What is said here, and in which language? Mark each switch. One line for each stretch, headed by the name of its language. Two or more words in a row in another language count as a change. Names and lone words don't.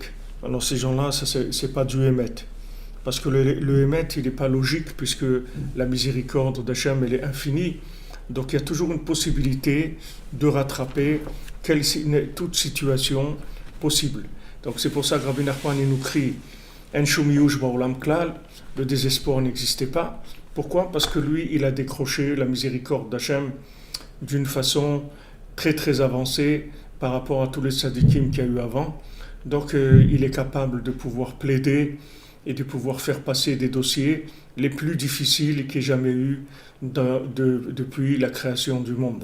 French: Alors ces gens-là, c'est pas du Emet. Parce que le Emet, il n'est pas logique, puisque la miséricorde d'Hachem, elle est infinie. Donc il y a toujours une possibilité de rattraper toute situation possible. Donc c'est pour ça que Rabbi Nachman nous crie
Hebrew: אין שום יאוש בעולם כלל,
French: le désespoir n'existait pas. Pourquoi ? Parce que lui, il a décroché la miséricorde d'Hachem d'une façon très très avancée par rapport à tous les tzadikim qu'il y a eu avant. Donc il est capable de pouvoir plaider et de pouvoir faire passer des dossiers les plus difficiles qu'il y ait jamais eu depuis la création du monde.